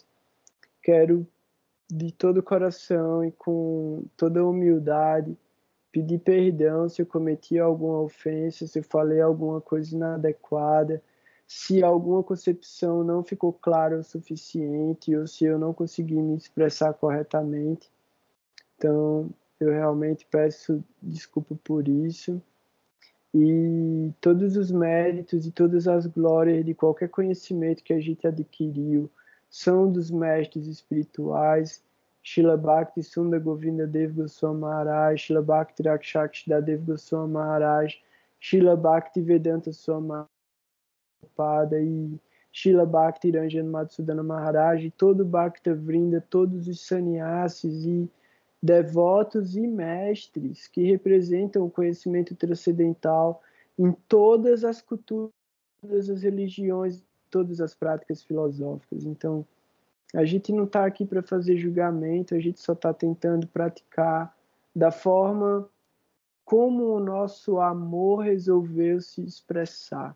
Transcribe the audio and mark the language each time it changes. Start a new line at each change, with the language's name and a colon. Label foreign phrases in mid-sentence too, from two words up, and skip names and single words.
Portuguese: Quero, de todo o coração e com toda a humildade, pedir perdão se eu cometi alguma ofensa, se eu falei alguma coisa inadequada, se alguma concepção não ficou clara o suficiente ou se eu não consegui me expressar corretamente. Então, eu realmente peço desculpa por isso. E todos os méritos e todas as glórias de qualquer conhecimento que a gente adquiriu são dos mestres espirituais. Srila Bhakti Sundar Govinda Dev Goswami Maharaj, Srila Bhakti Rakshakshida Goswami Maharaj, Srila Bhakti Vedanta Swami Prabhupada e Srila Bhakti Ranjan Madhusudana Maharaj, e todo o Bhakta Vrinda, todos os sannyasis e devotos e mestres que representam o conhecimento transcendental em todas as culturas, todas as religiões, todas as práticas filosóficas. Então, a gente não está aqui para fazer julgamento, a gente só está tentando praticar da forma como o nosso amor resolveu se expressar.